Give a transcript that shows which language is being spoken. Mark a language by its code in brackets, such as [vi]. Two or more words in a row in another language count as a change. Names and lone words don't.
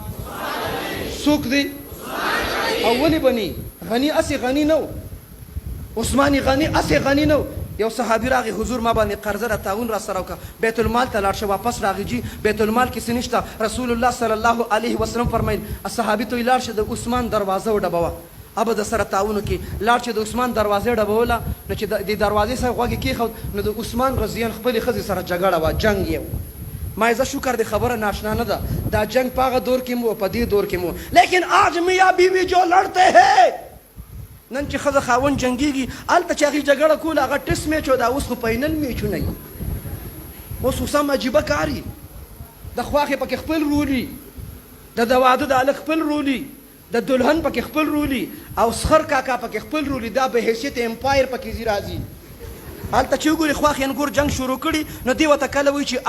[ps] دی اولی بني غني اسې غني نه عثماني غني اسې غني نه یو صحابي راغی حضور ما باندې قرضه را تعاون را سره وکړه بیت المال ته لاړ شه واپس راغی جي بیت المال کې څه نشته رسول الله صلی الله علیه وسلم فرمایل صحابي ته لاړ شه د عثمان دروازه وډبوه اب د سره تعاون کې لاړ چې د عثمان دروازه ډبوله نو چې د دروازې سره غوږ کېښود نو د عثمان رضی الله خپلې ښځې سره جګړه وه جنګ یې ما زه شکر دی خبره ناشنا نه ده دا جنگ په هغه دور کې مو په دې دور کې مو [ur] لیکن آج میاں بیوی جو لڑتے ہیں [ps] نن چې ښځه خاوند جنګېږي هلته چې هغې جګړه کوله هغه ټس میچ و دا اوس خو فاینل میچونه وي اوس خو سم عجیبه کار وي د خواښې پکې خپل رولي د واده د هلک خپل رولي د دلهن پکې خپل رولي او سخر کاکا پکې خپل رولي دا به حیثیت امپایر پکې ځي راځي هلته چې وګورې خواښې انګور جنګ شروع کړي نو دې ورته کله وایي چې